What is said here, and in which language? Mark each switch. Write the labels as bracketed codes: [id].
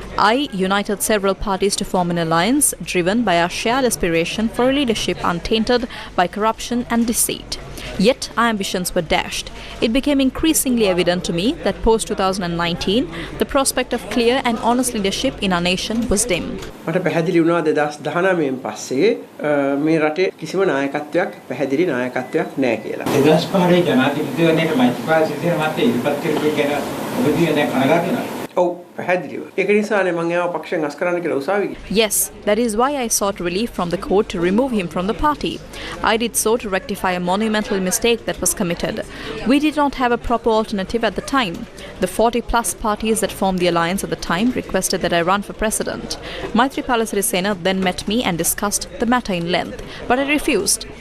[en] I united several parties to form an alliance driven by our shared aspiration for a leadership untainted by corruption and deceit. Yet our ambitions were dashed. It became increasingly evident to me that post-2019, the prospect of clear and honest leadership in our nation was dim. [si] මට පැහැදිලි වුණා 2019 පස්සේ මේ රටේ කිසිම නායකත්වයක් පැහැදිලි නායකත්වයක් නැහැ කියලා. 2005 ජනාධිපතිවරණයට මෛත්‍රීපාල සිරිසේන මහත්තයා ඉදිරිපත් කරපු ගැන ඔබදී දැන් කනගාටු වෙනවා. ඔව් පැහැදිලිව. ඒක නිසානේ මම එයාව පක්ෂයෙන් අස් කරන්න කියලා උසාවි ගියා. [en] Yes, that is why I sought relief from the court to remove him from the party. I did so to rectify a monumental mistake that was committed. We did not have a proper alternative at the time. The 40-plus parties that formed the alliance at the time requested that I run for president. Maithripala Sirisena then met me and discussed the matter in length, but I refused.